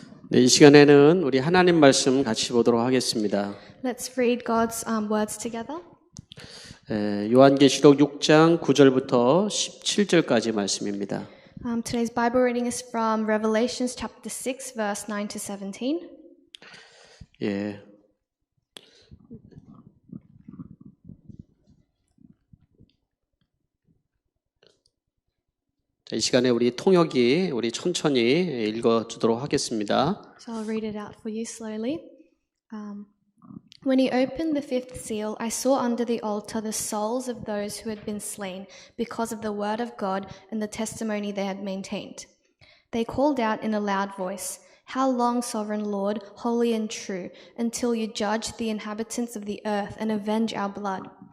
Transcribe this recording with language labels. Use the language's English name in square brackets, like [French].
[Korean] 네, 이 시간에는 우리 하나님 말씀 같이 보도록 하겠습니다. [English] Let's read God's words together. [Korean] 요한계시록 6장 9절부터 17절까지 말씀입니다. [English] Today's Bible reading is from Revelations chapter 6, verse 9 to 17. [Korean] 예. 자, 이 시간에 우리 통역이 우리 천천히 읽어주도록 하겠습니다. [English] So I'll read it out for you slowly. When he opened the fifth seal, I saw under the altar the souls of those who had been slain because of the word of God and the testimony they had maintained. They called out in a loud voice, "How long, sovereign Lord, holy and true, until you judge the inhabitants of the earth and avenge our blood?"